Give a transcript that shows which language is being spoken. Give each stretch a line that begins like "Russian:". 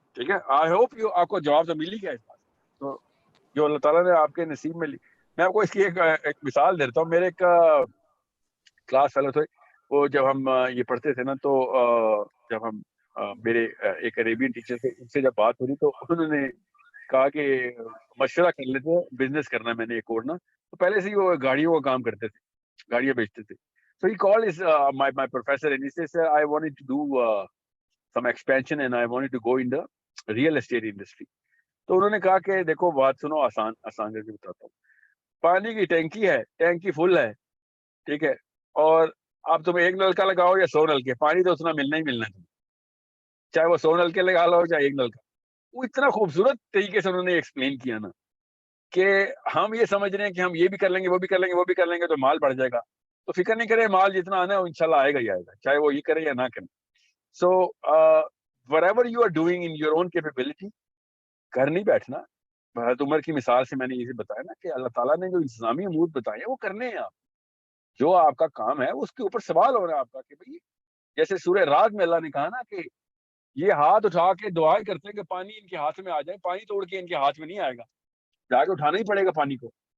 Urdu: ٹھیک ہے,
English: I hope
Urdu: آپ کو جواب تو مل ہی گیا اس بات. تو جو اللہ تعالیٰ نے آپ کے نصیب میں لی, میں آپ کو اس کی ایک مثال دیتا ہوں. میرے ایک کلاس فیلو تھے, وہ جب ہم یہ پڑھتے تھے نا تو جب ہم میرے ایک عربین ٹیچر تھے, ان سے جب بات ہو رہی تو انہوں نے کہا کہ مشورہ کر لیتے, بزنس کرنا ہے میں نے ایک اور نا. تو پہلے سے ہی وہ گاڑیوں کا کام کرتے تھے, گاڑیاں بیچتے تھے.
English: So he called his my professor and he says, sir, I wanted to do some expansion and I wanted to go in the real estate industry.
Urdu: تو انہوں نے کہا کہ دیکھو بات سنو, آسان کر کے بتاتا ہوں. پانی کی ٹینکی ہے, ٹینکی فل ہے, ٹھیک ہے, اور آپ تم ایک نلکا لگاؤ یا 100 نلکے, پانی تو اتنا ملنا ہی ملنا ہے, چاہے وہ 100 نلکے لگا لو چاہے ایک نلکا. وہ اتنا خوبصورت طریقے سے انہوں نے ایکسپلین کیا نا کہ ہم یہ سمجھ رہے ہیں کہ ہم یہ بھی کر لیں گے وہ بھی کر لیں گے وہ بھی کر لیں گے تو مال بڑھ جائے گا. تو فکر نہیں کرے, مال جتنا آنا ہے وہ انشاءاللہ آئے گا ہی آئے گا, چاہے وہ یہ کرے یا نہ کرے.
English: so whatever you are doing in your own capability,
Urdu: کر نہیں بیٹھنا. حضرت عمر کی مثال سے میں نے یہ بتایا نا کہ اللہ تعالیٰ نے جو انتظامی امور بتائے ہیں وہ کرنے ہیں. آپ جو آپ کا کام ہے اس کے اوپر سوال ہو رہا ہے آپ کا کہ بھائی, جیسے سورہ رات میں اللہ نے کہا نا کہ یہ ہاتھ اٹھا کے دعائیں کرتے ہیں کہ پانی ان کے ہاتھ میں آ جائے, پانی توڑ کے ان کے ہاتھ میں نہیں آئے گا, جا کے اٹھانا ہی پڑے گا پانی کو.